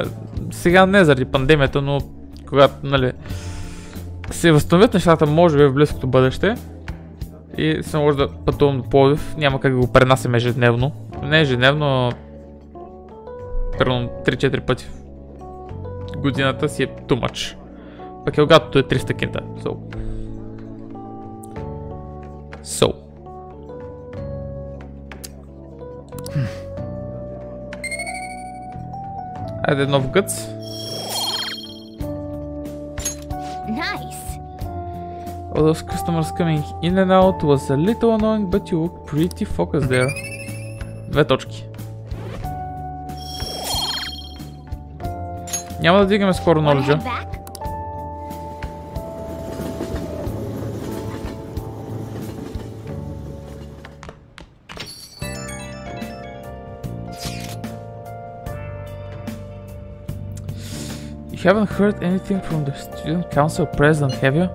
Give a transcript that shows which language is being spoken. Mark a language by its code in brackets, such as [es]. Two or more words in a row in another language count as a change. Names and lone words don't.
[bg] Сега не заради пандемията, но когато, нали, се възстановят нещата, може би в близкото бъдеще и се може да пътувам до Пловдив, няма как да го пренасям ежедневно. Не ежедневно, а примерно 3-4 пъти в годината си е [en] too much. [bg] Пък Елгатото е 300 кинта. So. Айде нов гъц. [en] Nice. All those customers coming in and out was a little annoying, but you look pretty focused there. [bg] 2 точки. Няма да дигаме скоро knowledge. [en] You haven't heard anything from the student council president, have you?